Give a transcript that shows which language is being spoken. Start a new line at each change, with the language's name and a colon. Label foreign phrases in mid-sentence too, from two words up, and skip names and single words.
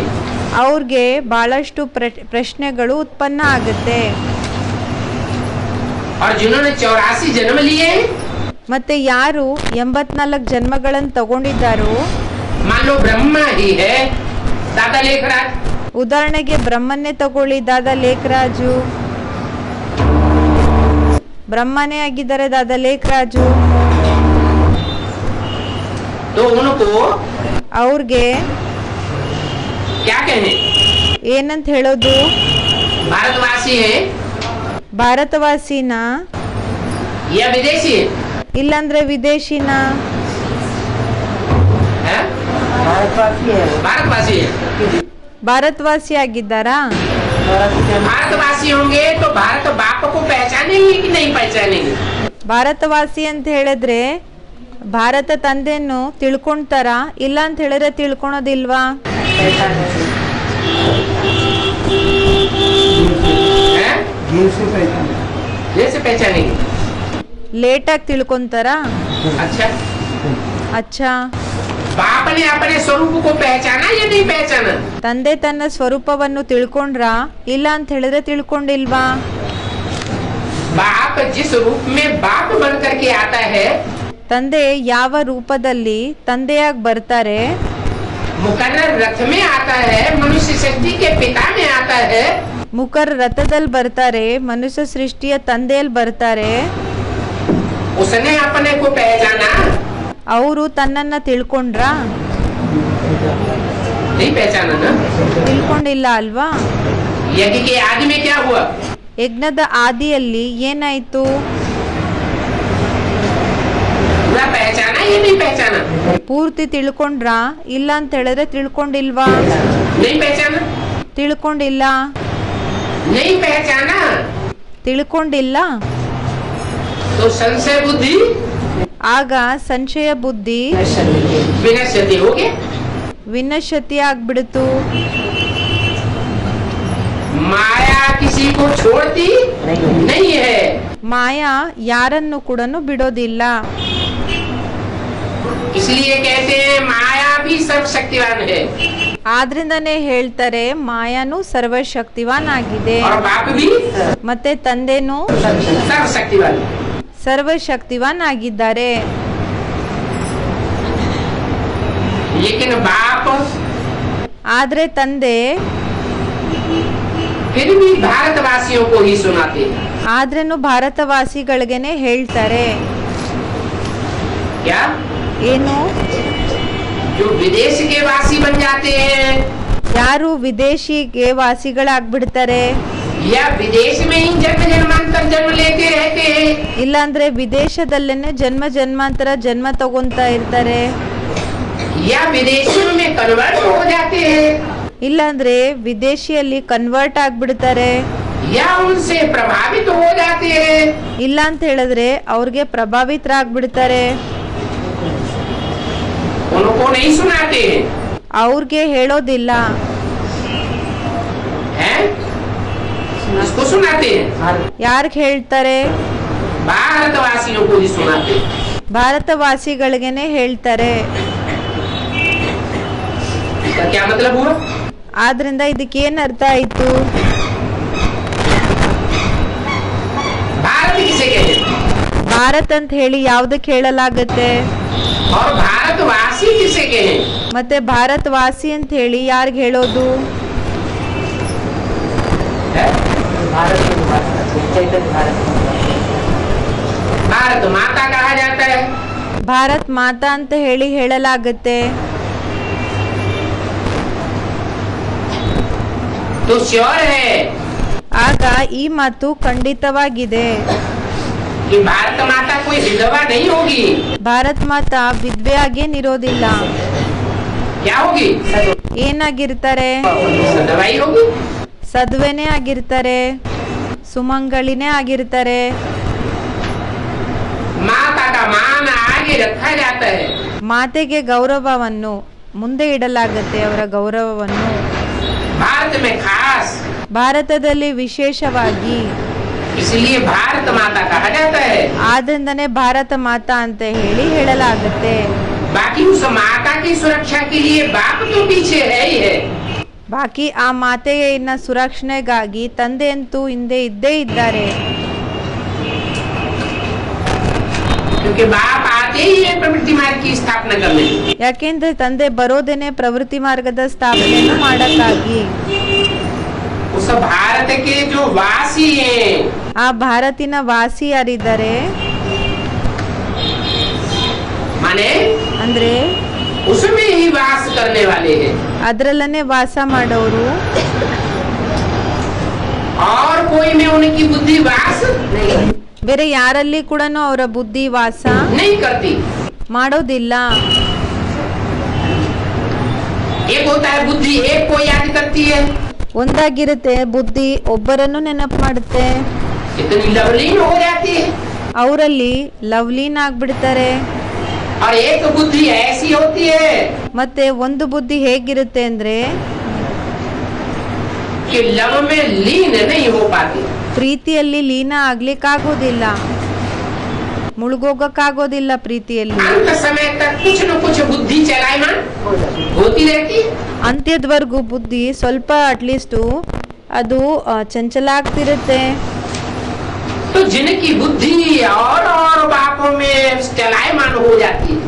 Kannada: ಅವ್ರಿಗೆ ಬಹಳಷ್ಟು ಪ್ರಶ್ನೆಗಳು ಉತ್ಪನ್ನ ಆಗುತ್ತೆ.
Hindi: और जिन्होंने 84 जन्म लिए हैं,
Kannada: ಮತ್ತೆ ಯಾರು 84 ಜನ್ಮಗಳನ್ನು ತಗೊಂಡಿದ್ದಾರೋ,
Hindi: मान लो ब्रह्मा ही है, दादा लेखराज,
Kannada: ಉದಾಹರಣೆಗೆ ಬ್ರಹ್ಮನ್ನೇ ತಗೊಳ್ಳಿ, ದಾದಾ ಲೇಖರಾಜು ಬ್ರಹ್ಮನೇ ಆಗಿದ್ದಾರೆ. ದಾದಾ ಲೇಖರಾಜು
Hindi: तो उनको
Kannada: ಅವ್ರಿಗೆ
Hindi: क्या कहें?
Kannada: ಏನಂತ ಹೇಳೋದು?
Hindi: भारतवासी है
Kannada: ಭಾರತವಾಸಿನ
Hindi: या विदेशी है?
Kannada: ಇಲ್ಲಾಂದ್ರೆ ವಿದೇಶಿನ?
Hindi: हैं? भारतवासी है। भारतवासी है।
Kannada: ಭಾರತವಾಸಿ ಆಗಿದ್ದಾರಾ?
Hindi: भारतवासी होंगे तो भारत बाप को पहचानेंगे कि नहीं पहचानेंगे?
Kannada: ಭಾರತವಾಸಿ ಅಂತ ಹೇಳಿದ್ರೆ ಭಾರತ ತಂದೆಯನ್ನು ತಿಳ್ಕೊಂತಾರ, ಇಲ್ಲ ಅಂತ ಹೇಳಿದ್ರೆ ತಿಳ್ಕೊಳೋದಿಲ್ವಾ?
Hindi: हैं? जैसे पहचानेंगे।
Kannada: ಲೇಟಾಗಿ ತಿಳ್ಕೊಂತಾರ.
Hindi: अच्छा,
Kannada: ಅಚ್ಚಾ,
Hindi: बाप ने अपने स्वरूप को पहचाना या नहीं पहचाना?
Kannada: ತಂದೆ ತನ್ನ ಸ್ವರೂಪವನ್ನು ತಿಳ್ಕೊಂಡ್ರ, ಇಲ್ಲ ಅಂತ ಹೇಳಿದ್ರೆ ತಿಳ್ಕೊಂಡಿಲ್ವಾ?
Hindi: बाप जिस रूप में बाप बन करके आता है,
Kannada: ತಂದೆ ಯಾವ ರೂಪದಲ್ಲಿ ತಂದೆಯಾಗಿ ಬರ್ತಾರೆ,
Hindi: मुकर्रर रथ में आता है, मनुष्य सृष्टि के पिता में आता है,
Kannada: ಮುಖರ್ ರಥದಲ್ಲಿ ಬರ್ತಾರೆ, ಮನುಷ್ಯ ಸೃಷ್ಟಿಯ ತಂದೆಯಲ್ಲಿ ಬರ್ತಾರೆ.
Hindi: उसने अपने को पहचाना
Kannada: ಅವರು ತನ್ನನ್ನ ತಿಳ್ಕೊಂಡ್ರ?
Hindi: नहीं पहचाना ना?
Kannada: ತಿಳ್ಕೊಂಡಿಲ್ಲ ಅಲ್ವಾ?
Hindi: यज्ञ के आदि में क्या हुआ?
Kannada: ಯಜ್ಞದ ಆದಿಯಲ್ಲಿ ಏನಾಯ್ತು?
Hindi: पूरा पहचाना या नहीं पहचाना?
Kannada: ಪೂರ್ತಿ ತಿಳ್ಕೊಂಡ್ರ, ಇಲ್ಲ ಅಂತ ಹೇಳಿದ್ರೆ ತಿಳ್ಕೊಂಡಿಲ್ವಾ?
Hindi: नहीं पहचाना?
Kannada: ತಿಳ್ಕೊಂಡಿಲ್ಲ.
Hindi: नहीं पहचाना
Kannada: ತಿಳ್ಕೊಂಡಿಲ್ಲ
Hindi: तो संशय बुद्धि
Kannada: ಆಗ ಸಂಶಯ ಬುದ್ಧಿ
Hindi: विनश्यति हो गया।
Kannada: ವಿನಶ್ಯತಿ ಆಗ್ಬಿಡ್ತು.
Hindi: माया किसी को छोड़ती नहीं है।
Kannada: ಮಾಯಾ ಯಾರನ್ನು ಕೂಡ ಬಿಡೋದಿಲ್ಲ.
Hindi: इसलिए कहते हैं माया भी सर्वशक्तिवान है
Kannada: ಆದ್ರಿಂದನೇ ಹೇಳ್ತಾರೆ ಮಾಯಾನು ಸರ್ವಶಕ್ತಿವಾನ್ ಆಗಿದೆ,
Hindi: और बाप भी
Kannada: ಮತ್ತೆ ತಂದೆನೂ
Hindi: सर्वशक्तिवान है।
Kannada: ಸರ್ವಶಕ್ತಿವಾನ್ ಆಗಿದ್ದಾರೆ.
Hindi: लेकिन बाप
Kannada: ಆದ್ರೆ ತಂದೆ
Hindi: फिर भी भारतवासियों को ही सुनाते हैं।
Kannada: ಆದ್ರೇನು ಭಾರತವಾಸಿಗಳಿಗೆನೆ ಹೇಳ್ತಾರೆ.
Hindi: क्या?
Kannada: ಏನು?
Hindi: जो विदेश के वासी बन जाते हैं
Kannada: ಯಾರು ವಿದೇಶಿಗೆ ವಾಸಿಗಳಾಗ್ಬಿಡ್ತಾರೆ,
Hindi: या विदेश में ही जन्म जन्मांतर जन्म लेते रहते हैं,
Kannada: ಇಲ್ಲಾಂದ್ರೆ ವಿದೇಶದಲ್ಲೇನೆ ಜನ್ಮ ಜನ್ಮಾಂತರ ಜನ್ಮ ತಗೊಂತಾ ಇರ್ತಾರೆ,
Hindi: या विदेशियों में कन्वर्ट हो जाते हैं,
Kannada: ಇಲ್ಲಾಂದ್ರೆ ವಿದೇಶಿಯಲ್ಲಿ ಕನ್ವರ್ಟ್ ಆಗ್ಬಿಡ್ತಾರೆ,
Hindi: या उनसे प्रभावित हो जाते हैं,
Kannada: ಇಲ್ಲ ಅಂತ ಹೇಳಿದ್ರೆ ಅವ್ರಿಗೆ ಪ್ರಭಾವಿತರಾಗ್ಬಿಡ್ತಾರೆ.
Hindi: उनको नहीं सुनाते हैं।
Kannada: ಅವ್ರಿಗೆ ಹೇಳೋದಿಲ್ಲ.
Hindi: हैं? इसको सुनाते हैं,
Kannada: ಯಾರ್ಗ್ ಹೇಳ್ತಾರೆ?
Hindi: भारतवासियों को ही सुनाते हैं।
Kannada: ಭಾರತವಾಸಿಗಳಿಗೆನೆ ಹೇಳ್ತಾರೆ.
Hindi: इसका क्या मतलब हुआ?
Kannada: ಆದ್ರಿಂದ ಇದಕ್ಕೇನ್ ಅರ್ಥ ಆಯ್ತು?
Hindi: भारत किसे कहते हैं?
Kannada: ಭಾರತ್ ಅಂತ ಹೇಳಿ ಯಾವ್ದಕ್ಕೆ ಹೇಳಲಾಗತ್ತೆ?
Hindi: और भारतवासी किसे कहे?
Kannada: ಮತ್ತೆ ಭಾರತವಾಸಿ ಅಂತ ಹೇಳಿ ಯಾರ್ಗ್ ಹೇಳೋದು?
Hindi: भारत में चैतन्य भारत भारत माता कहा जाता है।
Kannada: ಭಾರತ್ ಮಾತಾ ಅಂತ ಹೇಳಿ ಹೇಳಲಾಗತ್ತೆ.
Hindi: तो श्योर है
Kannada: ಆಗ ಈ ಮಾತು ಖಂಡಿತವಾಗಿದೆ.
Hindi: कि भारत माता कोई विधवा नहीं होगी।
Kannada: ಭಾರತ್ ಮಾತಾ ವಿಧವೆ ಆಗೇನಿರೋದಿಲ್ಲ.
Hindi: क्या होगी?
Kannada: ಏನಾಗಿರ್ತಾರೆ?
Hindi: सदवाई होगी।
Kannada: ಸದ್ವೆನೇ ಆಗಿರ್ತಾರೆ. ಸುಮಂಗಳಿನೇ ಆಗಿರ್ತಾರೆ.
Hindi: माता का मान आगे रखा जाता है.
Kannada: ಮಾತೆಗೆ ಗೌರವವನ್ನು ಮುಂದೆ ಇಡಲಾಗುತ್ತೆ, ಅವರ ಗೌರವವನ್ನು.
Hindi: भारत में खास,
Kannada: ಭಾರತದಲ್ಲಿ ವಿಶೇಷವಾಗಿ,
Hindi: इसलिए भारत माता कहा जाता है.
Kannada: ಆದ್ರಿಂದನೇ ಭಾರತ ಮಾತಾ ಅಂತ ಹೇಳಲಾಗುತ್ತೆ.
Hindi: बाकी उस माता की सुरक्षा के लिए बाप तो पीछे है ही है.
Kannada: ಬಾಕಿ ಆ ಮಾತೆಯ ಸುರಕ್ಷಣೆಗಾಗಿ ತಂದೆ ಅಂತೂ ಹಿಂದೆ ಇದ್ದೇ ಇದ್ದಾರೆ.
Hindi: क्योंकि बाप आते ही है प्रवृत्ति मार्ग की स्थापना करने.
Kannada: ಯಾಕೆಂದ್ರೆ ತಂದೆ ಬರೋದೇನೆ ಪ್ರವೃತ್ತಿ ಮಾರ್ಗದ ಸ್ಥಾಪನೆಯನ್ನು ಮಾಡಕ್ಕಾಗಿ.
Hindi: उस भारत के जो वासी हैं,
Kannada: ಆ ಭಾರತಿನ ವಾಸಿ ಯಾರಿದ್ದಾರೆ
Hindi: माने
Kannada: ಅಂದ್ರೆ
Hindi: उसमें ही वास करने वाले हैं.
Kannada: ಅದ್ರಲ್ಲೇ ವಾಸ ಮಾಡೋರು.
Hindi: और कोई में उनकी बुद्धि वास
Kannada: ಬೇರೆ ಯಾರಲ್ಲಿ ಕೂಡ ಅವರ ಬುದ್ಧಿ ವಾಸ
Hindi: नहीं करती.
Kannada: ಮಾಡೋದಿಲ್ಲ.
Hindi: एक होता है बुद्धि एक को याद करती है,
Kannada: ಒಂದಾಗಿರುತ್ತೆ ಬುದ್ಧಿ ಒಬ್ಬರನ್ನು ನೆನಪು ಮಾಡುತ್ತೆ,
Hindi: इतनी लवलीन हो जाती है.
Kannada: ಅವರಲ್ಲಿ ಲವ್ಲೀನ್ ಆಗ್ಬಿಡ್ತಾರೆ.
Hindi: और एक बुद्धि ऐसी होती है
Kannada: ಮತ್ತೆ ಒಂದು ಬುದ್ಧಿ ಹೇಗಿರುತ್ತೆ ಅಂದ್ರೆ
Hindi: कि लव में लीन नहीं हो पाती.
Kannada: ಪ್ರೀತಿಯಲ್ಲಿ ಲೀನ ಆಗ್ಲಿಕ್ಕಾಗೋದಿಲ್ಲ, ಮುಳುಗೋಗಕ್ಕಾಗೋದಿಲ್ಲ ಪ್ರೀತಿಯಲ್ಲಿ.
Hindi: अंत समय तक कुछ न कुछ बुद्धि चलायमान होती रहती है.
Kannada: ಅಂತ್ಯದವರೆಗೂ ಬುದ್ಧಿ ಸ್ವಲ್ಪ ಅಟ್ಲೀಸ್ಟು ಅದು ಚಂಚಲ ಆಗ್ತಿರುತ್ತೆ.
Hindi: तो जिनकी बुद्धि और बातों में चलायमान हो जाती है,